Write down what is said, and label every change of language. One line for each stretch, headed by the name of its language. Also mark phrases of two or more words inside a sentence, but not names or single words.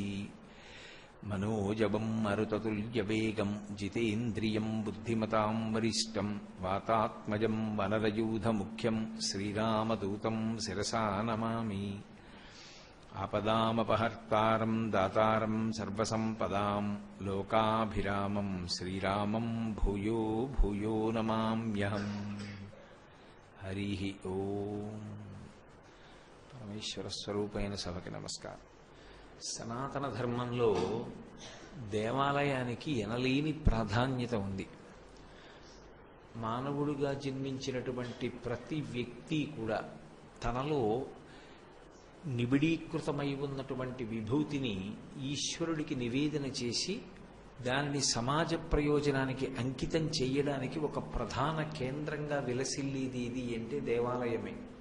Sanskrit: मनोजवं मरुततुल्यवेगं जितेन्द्रियं बुद्धिमतां वरिष्ठं वातात्मजं वनरयूथमुख्यं श्रीरामदूतं शिरसा नमामि। आपदामपहर्तारं दातारं सर्वसम्पदां लोकाभिरामं श्रीरामं भूयो भूयो नमाम्यहम्। हरिः ओम्।
Telugu: పరమేశ్వరస్వరూపైన సభకి నమస్కారం. సనాతన ధర్మంలో దేవాలయానికి ఎనలేని ప్రాధాన్యత ఉంది. మానవుడిగా జన్మించినటువంటి ప్రతి వ్యక్తి కూడా తనలో నిబిడీకృతమై ఉన్నటువంటి విభూతిని ఈశ్వరుడికి నివేదన చేసి దానిని సమాజ ప్రయోజనానికి అంకితం చేయడానికి ఒక ప్రధాన కేంద్రంగా విలసిల్లేది ఇది అంటే దేవాలయమే.